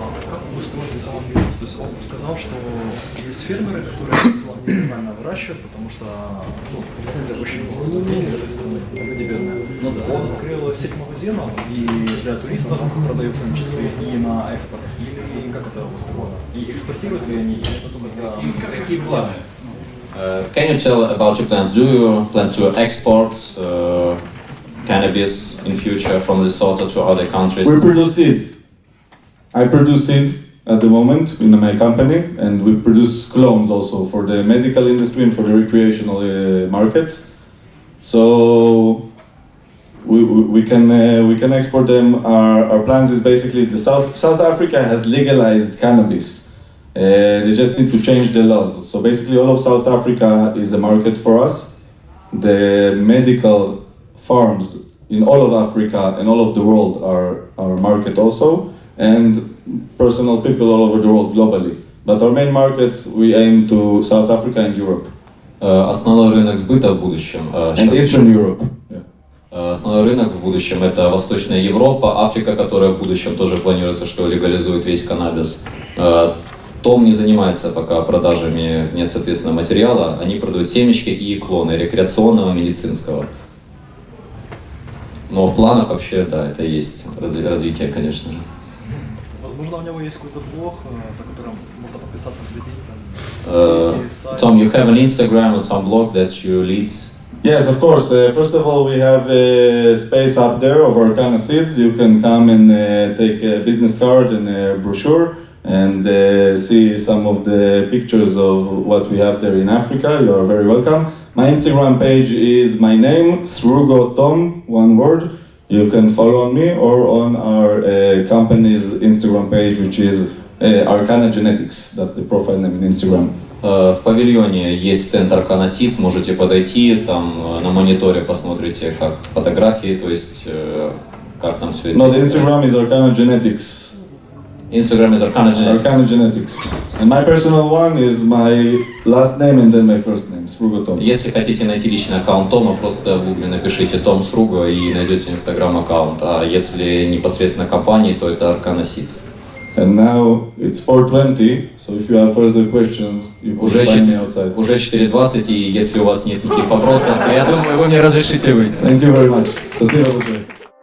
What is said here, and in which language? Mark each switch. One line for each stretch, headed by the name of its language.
Russian: Как вы строите сам бизнес? То есть он сказал, что есть фермеры, которые нормально выращивают, потому что лицензия очень для этой страны, люди бедные. Он открыл сеть магазинов и для туристов продают в том числе и на экспорт. Или как это устроено? И экспортируют ли они, или потом какие планы?
English: Can you tell about your plans? Do you plan to export cannabis in future from Lesotho to other countries? We produce seeds. I produce seeds at the moment in my company, and we produce clones also for the medical industry and for the recreational markets. So we can export them. Our plans is basically South Africa has legalized cannabis. They just need to change the laws. So basically all of South Africa is a market for us. The medical farms in all of Africa and all of the world are our market also, and personal people all over the world globally. But our main markets, we aim to South Africa and Europe.
Russian: Основной рынок сбыта в будущем.
English: And Eastern Europe. Yeah.
Russian: Основной рынок в будущем это Восточная Европа, Африка, которая в будущем тоже планируется, что легализует весь каннабис. Том не занимается пока продажами нет, соответственно, материала. Они продают семечки и клоны рекреационного, медицинского. Но в планах вообще, да, это есть развитие, конечно же. возможно, у него есть какой-то блог, за которым можно подписаться, следить, сайт.
English: Tom, you have an Instagram or some blog that you lead? Yes, of course. First of all, we have a space up there of Arcana Seeds. You can come and take a business card and a brochure and see some of the pictures of what we have there in Africa. You are very welcome. My Instagram page is my name, Srugo Tom, one word. You can follow on me or on our company's Instagram page, which is Arcana Genetics. That's the profile name in Instagram.
Russian: В павильоне есть стенд Arcana Seeds, можете подойти, там на мониторе посмотрите, как фотографии, то есть как там все это.
English: No, the Instagram is Arcana Genetics. Instagram is Arcana Genetics. Arcana Genetics. And my personal one is my last name and then my first name, Srugo Tom.
Russian: Если хотите найти личный аккаунт Тома, просто в гугле напишите Том Сруго и найдете Instagram аккаунт. А если непосредственно компании, то это Arcana Seeds.
English: And now it's 4:20, so if you have further questions, you can find me outside.
Russian: Уже 4:20, и если у вас нет никаких вопросов, я думаю, вы мне разрешите выйти.
English: Thank you very much.
Russian: Спасибо большое.